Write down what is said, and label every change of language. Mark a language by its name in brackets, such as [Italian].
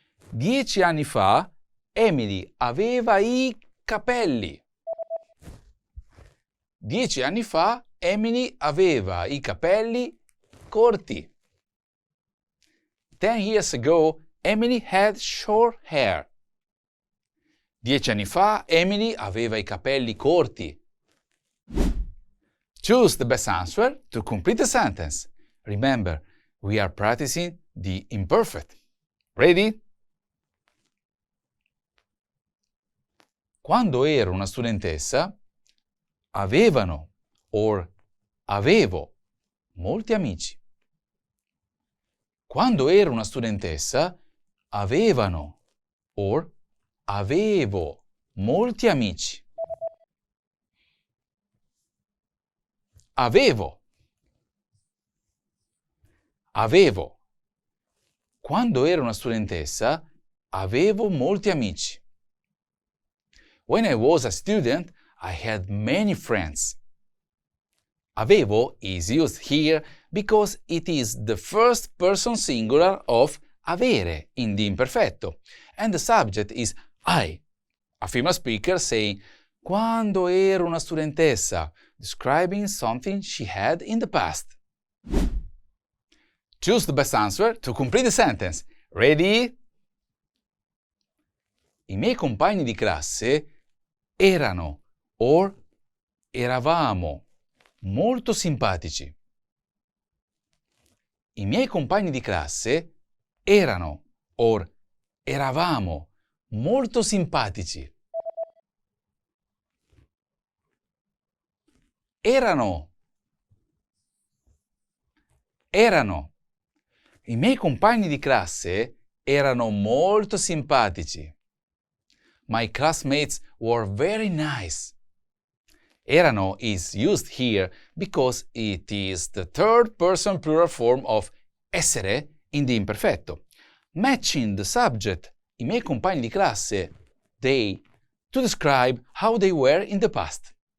[Italian] 10 anni fa, Emily aveva i capelli. 10 anni fa, Emily aveva i capelli corti. [English] 10 years ago, Emily had short hair. [Italian] 10 anni fa, Emily aveva i capelli corti. [English] Choose the best answer to complete the sentence. Remember, we are practicing the imperfect. Ready? [Italian] Quando ero una studentessa, avevano or avevo molti amici. Quando ero una studentessa, avevano or avevo molti amici. Avevo. Avevo. Quando ero una studentessa, avevo molti amici. [English] When I was a student, I had many friends. Avevo is used here because it is the first person singular of avere in the imperfetto, and the subject is I, a female speaker saying, [Italian] quando ero una studentessa, [English] describing something she had in the past. Choose the best answer to complete the sentence. Ready? [Italian] I miei compagni di classe erano or eravamo molto simpatici. I miei compagni di classe erano or eravamo molto simpatici. Erano. I miei compagni di classe erano molto simpatici. [English] My classmates were very nice. Erano is used here because it is the third person plural form of essere in the imperfetto, matching the subject, [Italian] i miei compagni di classe, [English] they, to describe how they were in the past.